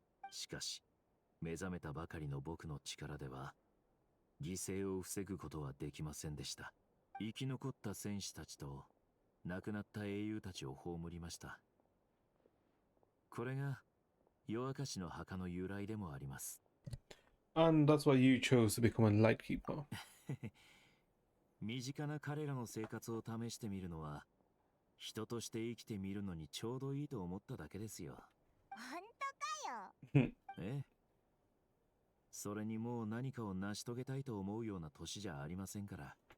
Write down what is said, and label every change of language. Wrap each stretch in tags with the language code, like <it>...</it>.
<ja>しかし、目覚めたばかりの僕の力では、犠牲を防ぐことはできませんでした。生き残った戦士たちと、亡くなった英雄たちを葬りました。これが、夜明かしの墓の由来でもあります。</ja> <en>And that's why you chose to become a lightkeeper.</en> <ja>身近な彼らの生活を試してみるのは、人として生きてみるのにちょうどいいと思っただけですよ。本当かよ。ええ。それにもう何かを成し遂げたいと思うような年じゃありませんから。</ja>